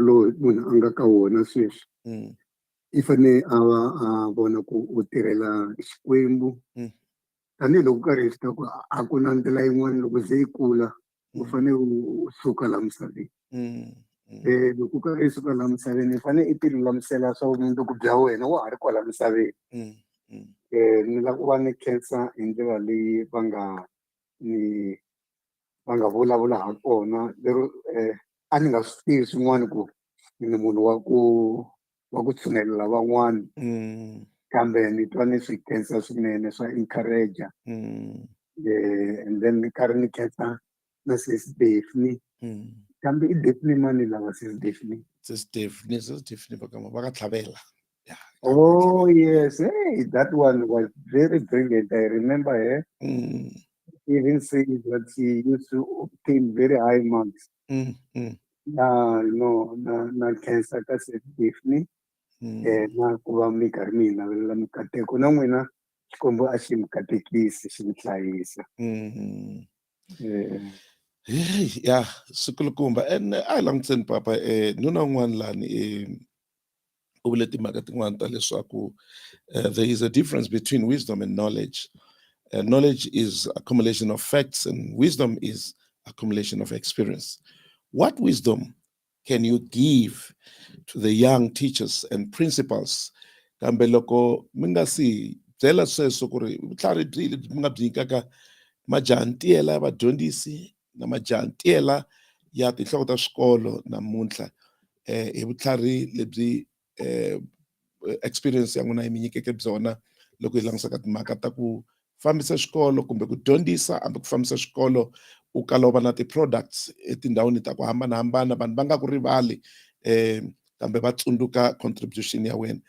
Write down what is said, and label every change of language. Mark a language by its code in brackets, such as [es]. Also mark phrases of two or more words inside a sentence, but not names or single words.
[ts] a nga ka wona sweswi ifane vona ku u tirhela Xikwembu tanihiloko karhi hi swi tiva ku a ku na ndlela yin'wana loko ze yi kula u fane u suka la misaveni loko u karhi i suka la misaveni i fane i ti lulamisela swa vumundzuku bya wena wa ha ri kwala misaveni ni lava ku va ni khensa hi ndlela leyi va nga vulavula ha kona lero a ni nga swi tivi swin'wana ku ni munhu wa ku tshunelela van'wana kambe ni twa ni swi khensa swinene swa encourage and then ni karhi ni khensa na sis Daphne kambe i Daphne mani lava sis Daphne va ka tlhavela. [en] Oh yes, hey, that one was very brilliant. I remember her. Even saying that she used to obtain very high marks. [ts] Na cancer ka sis Daphne. Na ku va mi karhi mi hi navelela mikateko na n'wina Xikwembu a xi mi katekisi xi mi hlayisa. Ya swikulukumba and a hi langutiseni papa nuna un'wana lani u vule timhaka tin'wana ta leswaku [en] there is a difference between wisdom and knowledge. Knowledge is accumulation of facts and wisdom is accumulation of experience. What wisdom can you give to the young teachers and principals [ts] kambe loko mi nga si byela sweswo ku ri vutlhari byihi lebyi mi nga byi nyikaka majaha ntiyela ya vadyondzisi na majaha ntiyela ya tinhloko ta swikolo namuntlha hi vutlhari lebyi experience ya n'wina yi mi nyikeke byona loko hi langutisaka timhaka ta ku fambisa xikolo kumbe ku dyondzisa hambi ku fambisa xikolo u kala u va na ti-products etindhawini ta ku hambanahambana vanhu va nga ku rivali kambe va tsundzuka contribution ya wena.